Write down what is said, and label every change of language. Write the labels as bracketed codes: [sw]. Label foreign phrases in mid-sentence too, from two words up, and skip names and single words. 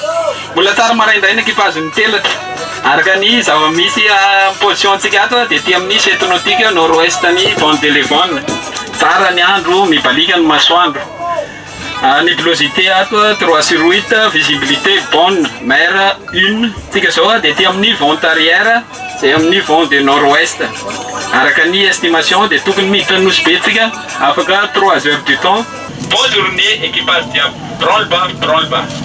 [mg] Mbola tsara maraindraina ekipage ny telatra. Araka ny zava-misy position antsika ato dia ty amin'ny [fr] chette nautique nord-ouest [mg] ny [fr] bande de Levon. [mg] Tsara ny andro, mibalika ny masoandro. Nébulosité ato 3/8, [fr] visibilité bonne, mer 1. [mg] Tsika zao dia ty amin'ny [fr] vent arrière, c'est [mg] amin'ny [fr] vent de nord-ouest. [mg] Araka ny estimation dia tokony miditra nosy be tsika afaka [fr] 3 heures du temps. Bonne journée équipage diable. Branle-bas.